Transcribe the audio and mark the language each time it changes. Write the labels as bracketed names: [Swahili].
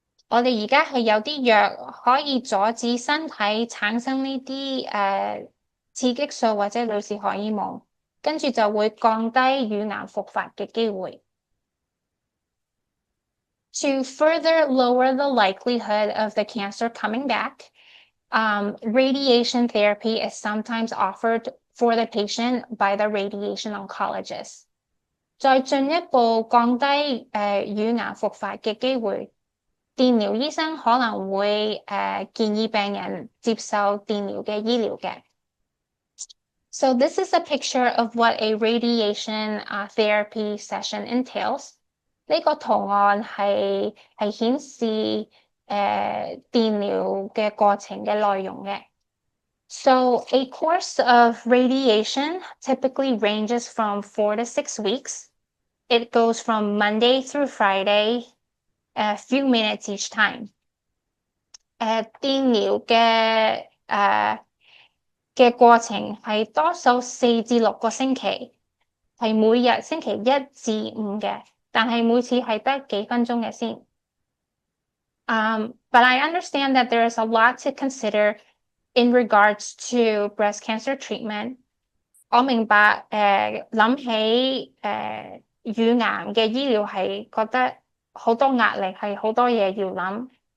[Cantonese] 我哋而家係有啲藥可以阻止身體產生呢啲刺激素或者女士荷爾蒙，跟住就會降低乳癌復發嘅機會。 [English] To further lower the likelihood of the cancer coming back, radiation therapy is sometimes offered for the patient by the radiation oncologist. [Cantonese] 再進一步降低乳癌復發嘅機會。電療醫生可能會建議病人接受電療嘅醫療嘅。 [English] So this is a picture of what a radiation therapy session entails. [Cantonese] 呢個圖案係顯示電療嘅過程嘅內容嘅。 [English] So a course of radiation typically ranges from 4 to 6 weeks. It goes from Monday through Friday. few minutes each time。 [Cantonese] 電療嘅過程係多數4至6個星期，係每日星期1至5嘅，但係每次係得幾分鐘嘅先。 [English] But I understand that there is a lot to consider in regards to breast cancer treatment。 [Cantonese] 我明白諗起乳癌嘅醫療係覺得好多壓力，係好多嘢要諗。